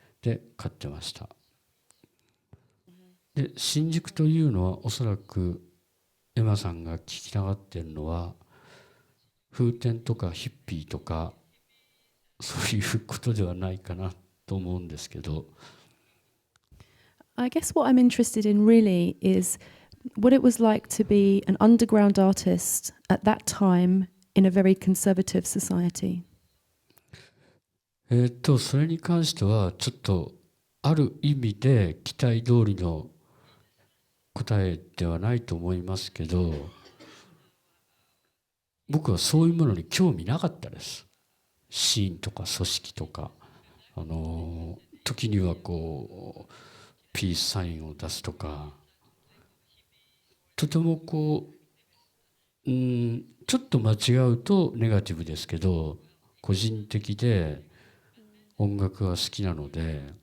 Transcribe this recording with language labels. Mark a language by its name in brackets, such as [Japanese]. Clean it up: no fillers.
[Japanese] で、買ってました。で、新宿というのはおそらくエマさんが聞きたがってるのは、風天とかヒッピーとか、そういうことではないかなと思うんですけど。 [English] I guess what I'm interested in really is what it was like to be an underground artist at that time in a very conservative society. [Japanese] それに関してはちょっとある意味で期待通りの答えではないと思いますけど、僕はそういうものに興味なかったです。シーンとか組織とか、時にはこうピースサインを出すとか、とてもこう、ちょっと間違うとネガティブですけど、個人的で音楽が好きなので、